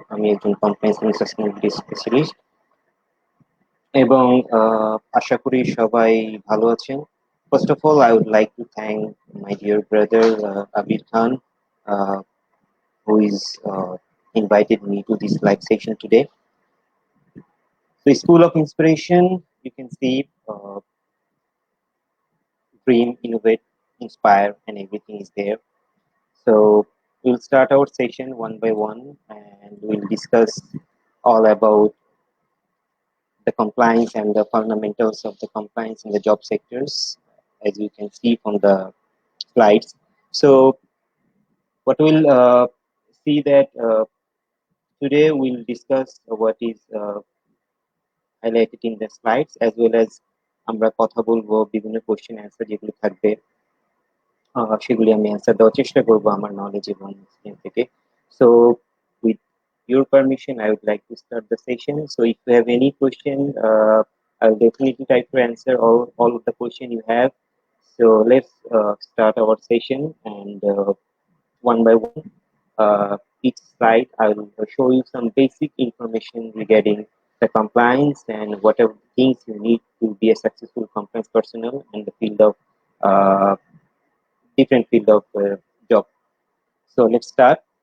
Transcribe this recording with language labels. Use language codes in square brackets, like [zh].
[bn] আমি একজন compliance and sustainability specialist এবং আশা করি সবাই ভালো আছেন। [en] First of all, I would like to thank my dear brother Abir Khan, who is invited me to this live session today. The School of Inspiration, you can see dream, innovate, inspire, and everything is there. So we'll start our session one by one and we'll discuss all about the compliance and the fundamentals of the compliance in the job sectors, as you can see from the slides. So what we'll see that today we'll discuss what is highlighted in the slides, as well as [bn] আমরা কথা বলবো বিভিন্ন question answer যেগুলো থাকবে, সেগুলি আমি answer দেওয়ার চেষ্টা করবো আমার নলেজ এবং এক্সপিরিয়েন্স থেকে। [en] So with your permission, I would like to start the session. So if you have any question, I'll definitely try to answer all of the question you have. So let's start our session, and one by one, uh, each slide I will show you some basic information regarding the compliance and whatever things you need to be a successful compliance personnel in the field of different field of job. So let's start.